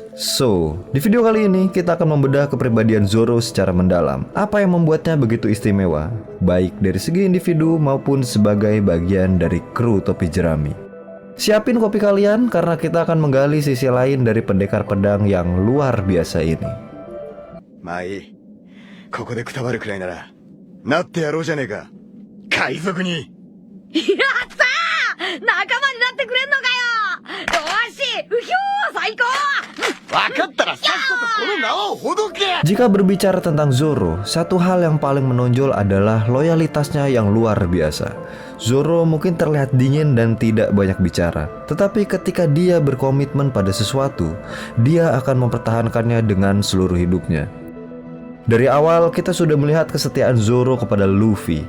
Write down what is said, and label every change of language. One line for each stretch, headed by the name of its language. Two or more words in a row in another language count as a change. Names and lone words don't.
Indonesian: So, di video kali ini kita akan membedah kepribadian Zoro secara mendalam. Apa yang membuatnya begitu istimewa, baik dari segi individu maupun sebagai bagian dari kru topi jerami. Siapin kopi kalian karena kita akan menggali sisi lain dari pendekar pedang yang luar biasa ini.
Japanese: Mai, ここでくたばるくらいならなってやろうじゃねえか。海賊に。やったー、仲間になってくれんのかよ。よし、うひょー、最高。わかったらさっさとこの縄をほどけ。
Indonesian: Jika berbicara tentang Zoro, satu hal yang paling menonjol adalah loyalitasnya yang luar biasa. Zoro mungkin terlihat dingin dan tidak banyak bicara, tetapi ketika dia berkomitmen pada sesuatu, dia akan mempertahankannya dengan seluruh hidupnya. Dari awal kita sudah melihat kesetiaan Zoro kepada Luffy.